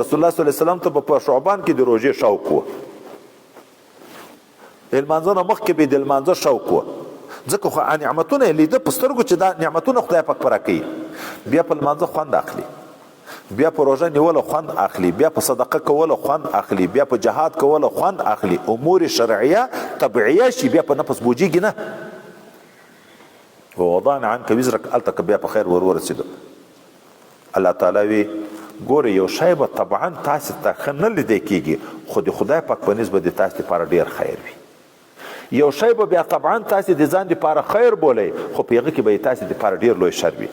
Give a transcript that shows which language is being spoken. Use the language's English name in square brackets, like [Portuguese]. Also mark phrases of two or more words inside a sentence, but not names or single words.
[Pashto] رسول الله [Arabic] صلی الله علیه وسلم [Pashto] ته په شعبان کې د روژې شوق و، د لمانځه نه مخکې به د لمانځه شوق و، ځکه خو نعمتونه یې لیده په سترګو چې دا نعمتونه خدای پاک پوره کوي. بیا په لمانځه خوند اخلي، بیا په روژه نیولو خوند اخلي، بیا په صدقه کولو خوند اخلي، بیا په جهاد کولو خوند اخلي. امور شرعیه طبیعیه شي، بیا په نفس بوجیږي نه. [Arabic] ووضعنا عنك وزرك، [Pashto] هلته که بیا په خیر ورسېدو. الله تعالی وی ګوره یو شی به طبعا تاسې ته ښه نه لیدی کېږي، خو د خدای پاک په نسبت د تاسې لپاره ډېر خیر وي. یو شی به بیا طبعا تاسې د ځان دپاره خیر بولئ، خو په هغه کې به یې تاسې دپاره ډېر لوی شر وي.